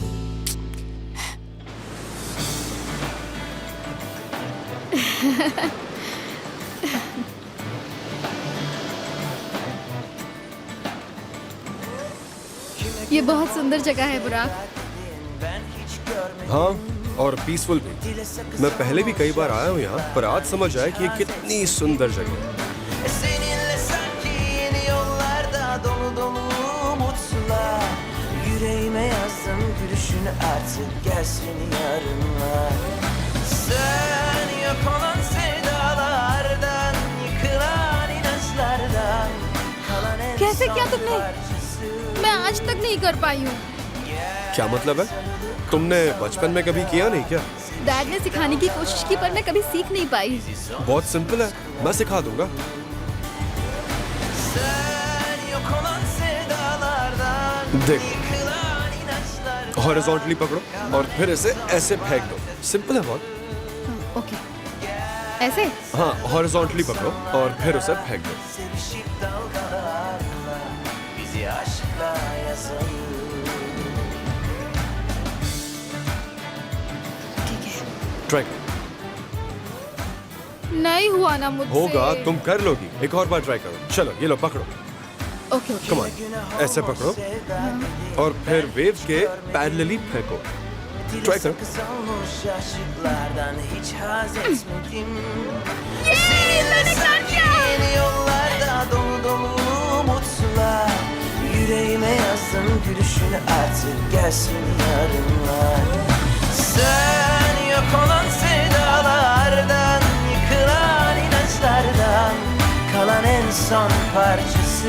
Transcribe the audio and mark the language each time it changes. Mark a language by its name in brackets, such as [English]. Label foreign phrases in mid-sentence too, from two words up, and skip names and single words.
[Hindi] ये बहुत सुंदर जगह है बुराक। हाँ, और पीसफुल भी। मैं पहले भी कई बार आया हूँ यहाँ, पर आज समझ आया कि ये कितनी सुंदर जगह है। [Turkish] Seninle sanki yeni yollarda dolu dolu umutlar. Yüreğime yazdım gülüşünü artık gelsin yarınlar. Sen yok olan sevdalardan, yıkılan inançlardan kalan en [Hindi] कैसे किया [Turkish] son [Hindi] तुमने? [Turkish] parçası. [Hindi] मैं आज तक नहीं कर पाई हूँ। क्या मतलब है? तुमने बचपन में कभी किया नहीं क्या? डैड ने सिखाने की कोशिश की, पर मैं कभी सीख नहीं पाई। बहुत सिंपल है, मैं सिखा दूंगा। [Turkish] Sen yok olan sevdalardan, [Hindi] देखो, [Turkish] yıkılan inançlardan. [Hindi] हॉरिजॉन्टली पकड़ो और फिर इसे ऐसे फेंक दो। सिंपल है बहुत। ओके, ऐसे? हाँ, हॉरिजॉन्टली पकड़ो और फिर उसे फेंक दो। [Turkish] Sevişip dalgalarla bizi aşkla yazalım. [Hindi] ठीक है। ट्राई करो। नहीं हुआ ना मुझसे। होगा, तुम कर लोगी। एक और बार ट्राई करो। चलो ये लो पकड़ो। [English] okay okay. come on, [Hindi] ऐसे पकड़ो और फिर वेव्स के पैरेलली फेंको। ट्राई करो। [Turkish] Sakız olmuş aşıklardan hiç haz etmedim. Seninle sanki yeni yollarda dolu dolu umutlar. Yüreğime yazdım gülüşünü artık gelsin yarınlar. Sen yok olan sevdalardan, yıkılan inançlardan kalan en son parçası.